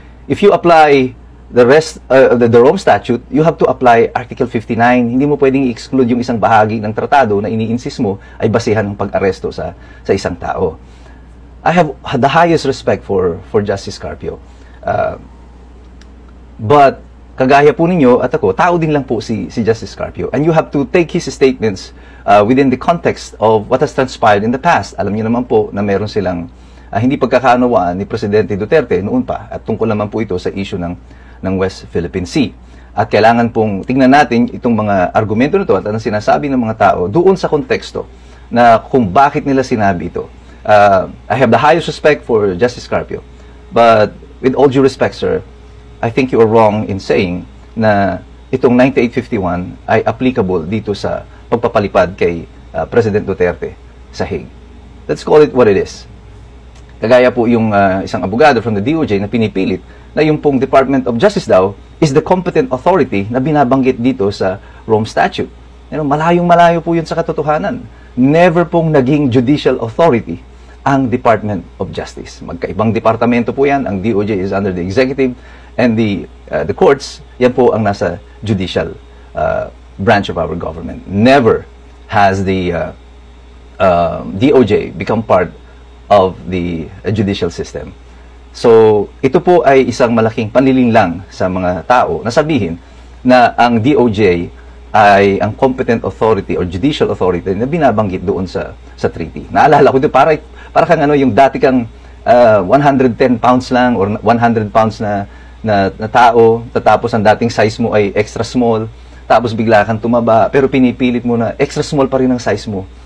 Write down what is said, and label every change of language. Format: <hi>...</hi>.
<en>If you apply the rest, the Rome Statute, you have to apply Article 59.</en> <tl>Hindi mo pwedeng i-exclude yung isang bahagi ng tratado na ini-insist mo ay basihan ng pag-aresto sa isang tao.</tl> <en>I have the highest respect for Justice Carpio.</en> <tl>But kagaya po ninyo at ako, tao din lang po si Justice Carpio.</tl> <en>And you have to take his statements within the context of what has transpired in the past.</en> <tl>Alam niyo naman po na meron silang hindi pagkakaunawaan ni Presidente Duterte noon pa. At tungkol naman po ito sa issue ng West Philippine Sea. At kailangan pong tingnan natin itong mga argumento nito at ang sinasabi ng mga tao doon sa konteksto na kung bakit nila sinabi ito.</tl> <en>I have the highest respect for Justice Carpio. But with all due respect, sir, I think you are wrong in saying</en> <tl>na itong 9851 ay applicable dito sa pagpapalipad kay President Duterte sa Hague.</tl> <en>Let's call it what it is.</en> <tl>Kagaya po yung isang abogado from the DOJ na pinipilit na yung pong Department of Justice daw</tl> <en>is the competent authority</en> <tl>na binabanggit dito sa Rome Statute. Malayong-malayo po yun sa katotohanan. Never pong naging judicial authority ang Department of Justice. Magkaibang departamento po yan. Ang DOJ</tl> <en>is under the executive and the courts,</en> <tl>yan po ang nasa judicial branch of our government.</tl> <en>Never has the DOJ become part of the judicial system.</en> <tl>So, ito po ay isang malaking panlilinlang sa mga tao na sabihin na ang DOJ ay ang competent authority or judicial authority na binabanggit doon sa treaty. Naalala ko ito, para kang yung dati kang 110 pounds lang or 100 pounds na tao, tapos ang dating size mo ay extra small, tapos bigla kang tumaba, pero pinipilit mo na extra small pa rin ang size mo.</tl>